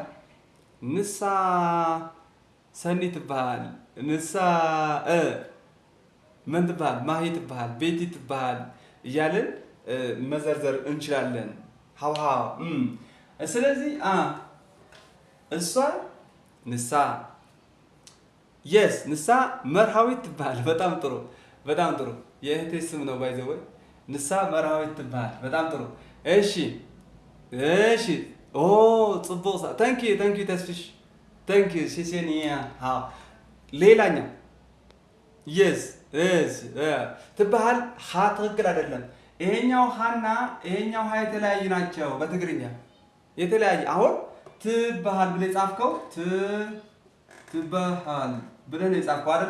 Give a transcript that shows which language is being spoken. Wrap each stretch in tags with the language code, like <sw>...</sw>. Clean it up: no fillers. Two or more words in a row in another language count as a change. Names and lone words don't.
<ti>ንሳ ሰኒ ትባሃል። ንሳ ምን ትባሃል?</ti> <am>ማሂ ትባሃል። ቤቲ ትባሃል እያልን መዘርዘር እንችላለን። ሀውሃ ስለዚህ እሷ ንሳ የስ</am> <ti>ንሳ መርሃዊት ትባሃል።</ti> <am>በጣም ጥሩ በጣም ጥሩ። የእህቴ ስም ነው</am> <en>by the way</en> <ti>ንሳ መርሃዊት ትባሃል።</ti> <am>በጣም ጥሩ። እሺ እሺ ኦ ጽቡቅ ታንኪ ተስፍሽ ታንኪ ሲሴኒያ ሃው ሌላኛው የስ ትባሃል። ሀ ትክክል አይደለም። ይሄኛው ሀና ይሄኛው ሀ የተለያዩ ናቸው በትግርኛ የተለያየ። አሁን ትባሃል ብለህ የጻፍከው ትባሃል ብለህ ነው የጻፍከው አይደለ?</am>